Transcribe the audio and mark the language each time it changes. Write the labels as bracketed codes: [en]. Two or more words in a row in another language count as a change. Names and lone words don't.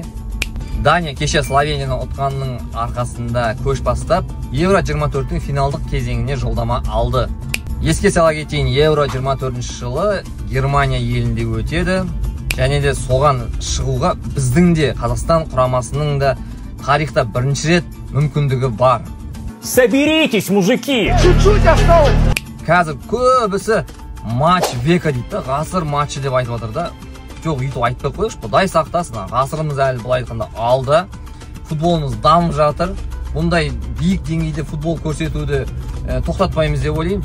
[kk] Дания кеше Словенияны ұтқанның арқасында көш бастап, Евро 24-тің финалдық кезеңіне жолдама алды. Еске сала кетейін, Евро 24 жылы Германия елінде өтеді. Және де соған шығуға біздің де Қазақстан құрамасының да тарихта бірінші рет мүмкіндігі бар. [ru] Соберитесь, мужики! Чуть-чуть осталось! [kk] Қазір көбісі [ru] матч века [kk] дейді, ғасыр матчы деп айтып отыр да. Жоқ, үйтіп айтпай қойшы, Құдай сақтасын, ғасырымыз әлі былай айтқанда алда. Футболымыз дамып жатыр. Бұндай биік деңгейде футбол көрсетуді тоқтатпаймыз деп ойлаймын.